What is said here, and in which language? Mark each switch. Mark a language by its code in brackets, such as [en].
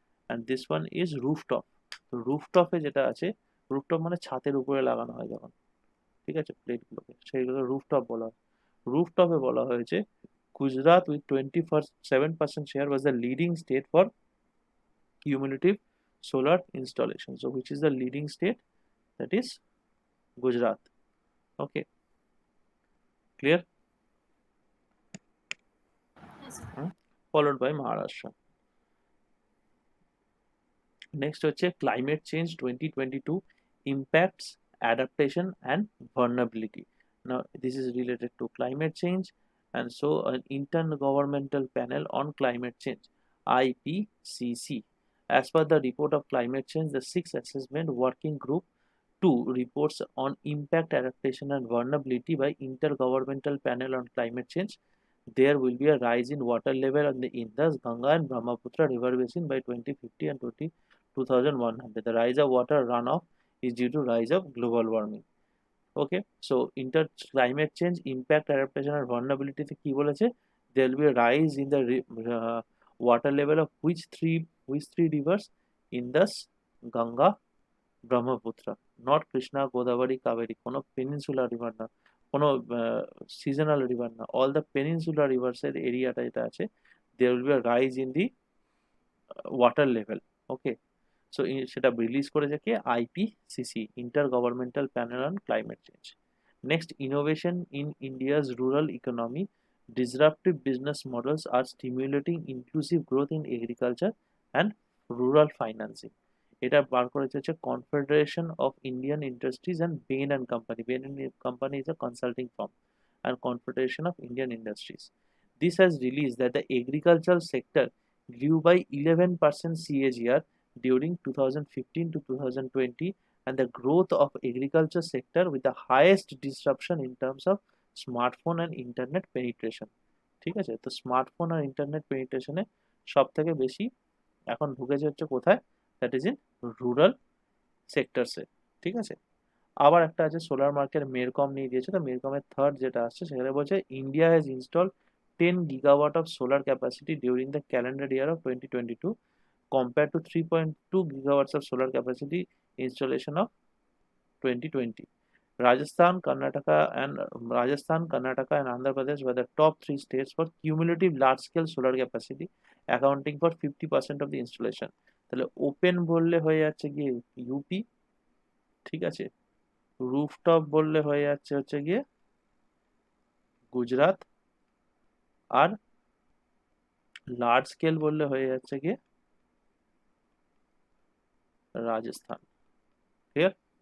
[en] And this one is rooftop. [bn] তো রুফটপে যেটা আছে, রুফটপ মানে ছাদের উপরে লাগানো হয় যখন, ঠিক আছে, প্লেটগুলোকে, সেইগুলো রুফটপ বলা হয়। রুফটপে বলা হয়েছে [en] Gujarat with 27% share was the leading state for cumulative solar installation. So which is the leading state? That is Gujarat. Okay, clear? Followed by Maharashtra. Next [bn] হচ্ছে [en] climate change 2022 impacts, adaptation and vulnerability. Now this is related to climate change, and so an intergovernmental panel on climate change, IPCC. As per the report of climate change, the sixth assessment working group 2 reports on impact, adaptation and vulnerability by intergovernmental panel on climate change. There will be a rise in water level on the Indus, Ganga and Brahmaputra river basin by 2050 and 2100. The rise of water runoff is due to rise of global warming. Okay, so climate change, impact, adaptation and vulnerability [bn] তে কি বলেছে, [en] there will be a rise in the water level of which three rivers? Indus, Ganga, Brahmaputra, not Krishna, Godavari, Kaveri, [bn] কোনো peninsular river না, [en] কোনো seasonal river না, all the peninsular রিভার্সের [bn] এরিয়াটা যেটা আছে, [en] There will be a rise in the water level. [bn] Okay, so সেটা release করেছে কে? IPCC, inter governmental panel on climate change. [en] Next, innovation in India's rural economy, disruptive business models are stimulating inclusive growth in agriculture and rural financing. [bn] এটা বার করেছে হচ্ছে confederation of Indian industries and Ben and company. [en] Bain and company is a consulting firm, and Confederation of Indian Industries. This has released that the agricultural sector grew by 11% CAGR during 2015 to 2020, and the growth of agriculture sector with the highest disruption in terms of smartphone and internet penetration. [bn] ঠিক আছে, তো smartphone আর internet পেনিট্রেশনে সব থেকে বেশি এখন ঢুকেছে হচ্ছে কোথায়? [en] That is in rural সেক্টরসে। [bn] ঠিক আছে, আবার একটা আছে সোলার মার্কেট, মেরকম নিয়ে দিয়েছে। তো মেরকমের থার্ড যেটা আসছে সেখানে বলছে [en] India has install 10 gigawatt of solar capacity during the calendar year of 2022 compared to 3.2 gigawatts of solar capacity installation of 2020. Rajasthan, Karnataka and Andhra Pradesh were the top 3 states for cumulative large scale solar capacity, accounting for 50% of the installation. [bn] তাহলে open বললে হয়ে যাচ্ছে গিয়ে UP, ঠিক আছে, rooftop বললে হয়ে যাচ্ছে হচ্ছে গিয়ে গুজরাট, আর লার্জ স্কেল বললে হয়ে যাচ্ছে গিয়ে রাজস্থান। ক্লিয়ার?